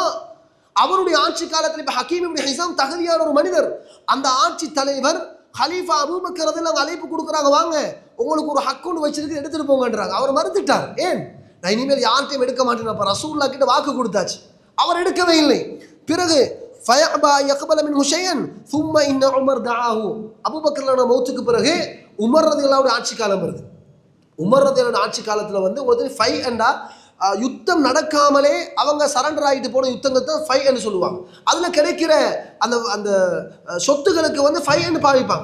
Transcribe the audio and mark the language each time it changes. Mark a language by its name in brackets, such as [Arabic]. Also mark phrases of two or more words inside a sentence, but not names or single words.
[Tamil] அவருடைய ஆட்சி காலத்தில் இப்ப ஹக்கீம் இப்னு ஹிஸாம் தகுதியான ஒரு மனிதர். அந்த ஆட்சி தலைவர் ஹலீஃபா அபூபக்கர் ரலியல்லாஹு அழைப்பு கொடுக்குறாங்க, வாங்க உங்களுக்கு ஒரு ஹக்குன்னு வச்சிருக்கு எடுத்துட்டு போங்கன்றாங்க. அவர் மறுத்துட்டார். ஏன்? நான் இனிமேல் யார்ட்டையும் எடுக்க மாட்டேன். அப்ப ரசூலுல்லாஹ் கிட்ட வாக்கு கொடுத்தாச்சு, அவர் எடுக்கவே இல்லை. [Arabic] பிறகு فأبى يقبل منه شيئا ثم ان عمر دعاه. [Tamil] அபூபக்கர் மௌத்துக்கு பிறகு உமர் ரலியல்லாஹு ஆட்சி காலம் வருது. உமர் ரலியல்லாஹு ஆட்சி காலத்துல வந்து ஒரு ஃபை அண்டா யுத்தம் நடக்காமலே அவங்க சரண்டர் ஆகிட்டு போன யுத்தங்கள் தான் ஃபை என்று சொல்லுவாங்க. அதில் கிடைக்கிற அந்த அந்த சொத்துக்களுக்கு வந்து ஃபை என்று பாவிப்பாங்க.